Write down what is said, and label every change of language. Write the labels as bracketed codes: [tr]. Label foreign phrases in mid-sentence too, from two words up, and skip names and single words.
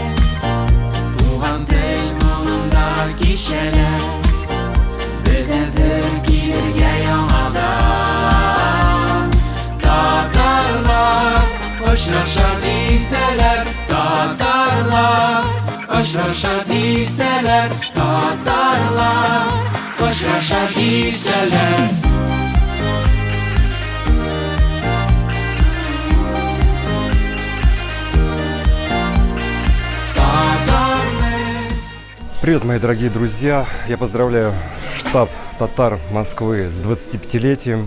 [tt] Туган тел моңында кичәләр, без әзер килергә яңадан. Татарлар очраша дисәләр, татарлар очраша дисәләр, татарлар очраша дисәләр. [ru] Привет, мои дорогие друзья! Я поздравляю штаб татар Москвы с 25-летием.